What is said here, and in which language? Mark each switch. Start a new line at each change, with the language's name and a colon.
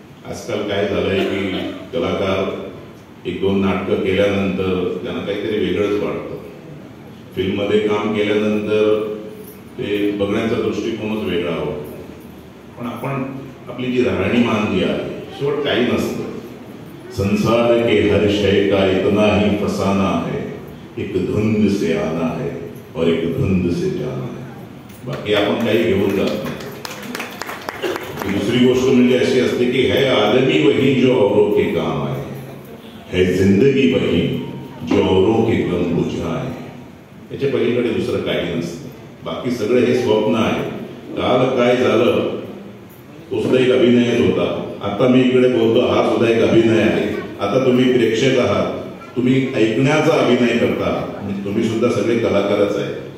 Marathi: आजकाल काय झालंय की कलाकार 1-2 नाटकं केल्यानंतर त्यांना काहीतरी वेगळंच वाटतं. फिल्ममध्ये काम केल्यानंतर ते बघण्याचा दृष्टिकोनच वेगळा होतो. पण आपण आपली जी राहणीमान जी आहे शेवट काही नसतं.
Hindi: संसार के हर शय का इतना ही फसाना है, एक धुंद से आना है और एक धुंद से जाना है.
Marathi: बाकी आपण काही घेऊन जात नाही. दूसरी गोष्ट म्हणजे अशी असते की
Hindi: है आदमी वही जो औरों के काम आए, है जिंदगी वही जो औरों के गम बुझाए.
Marathi: याच्या पलीकडे दुसरं काही नसतं. बाकी सगळं हे स्वप्न आहे. काल काय झालं तो सुद्धा एक अभिनयच होता. आता मी इकडे बोलतो हा सुद्धा एक अभिनय आहे. आता तुम्ही प्रेक्षक आहात, तुम्ही ऐकण्याचा अभिनय करता, म्हणजे तुम्ही सुद्धा सगळे कलाकारच आहे.